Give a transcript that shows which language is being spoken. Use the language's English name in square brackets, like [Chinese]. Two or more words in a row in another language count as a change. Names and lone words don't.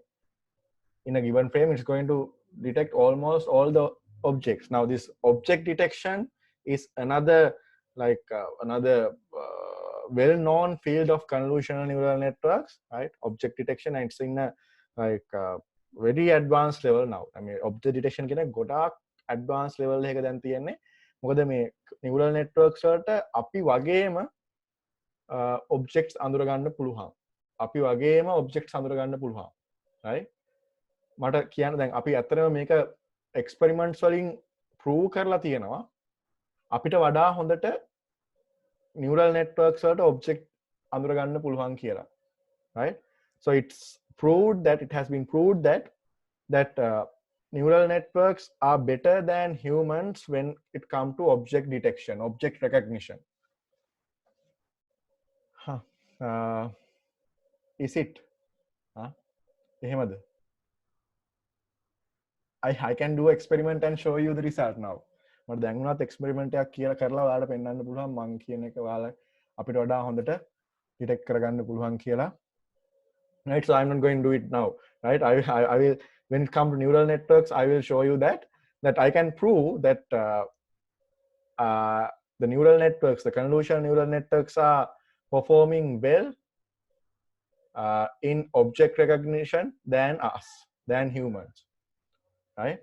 [English] In a given frame, it's going to detect almost all the objects. Now this object detection is another another well-known field of convolutional neural networks, right? Object detection, and it's in a very advanced level now. I mean, object detection [Sinhala] කියන ගොඩාක් [English] advanced level [Sinhala] එකක දැන් තියෙන්නේ. මොකද මේ [English] neural networks [Sinhala] වලට අපි වගේම objects අඳුර ගන්න පුළුවන්. අපි වගේම objects අඳුර ගන්න පුළුවන්. right? මට කියන්න දැන් අපි ඇත්තටම මේක experiments වලින් prove කරලා තියෙනවා. අපිට වඩා හොඳට [English] neural networks [Sinhala] වලට object අඳුර ගන්න පුළුවන් කියලා. [English] Right? So it's proved that it has been proved that neural networks are better than humans when it comes to object detection, object recognition. Is it? [Sinhala] එහෙමද? [English] I can do experiment and show you the result now. [Sinhala] මට දැන් උනත් experiment එකක් කියලා කරලා ඔයාලට පෙන්වන්න පුළුවන් මං කියන එක ඔයාලා අපිට වඩා හොඳට detect කරගන්න පුළුවන් කියලා. [English] Right, so I'm not going to do it now, right? I will, when it comes to neural networks, I will show you that I can prove that the neural networks, the convolutional neural networks are performing well in object recognition than us, than humans, right?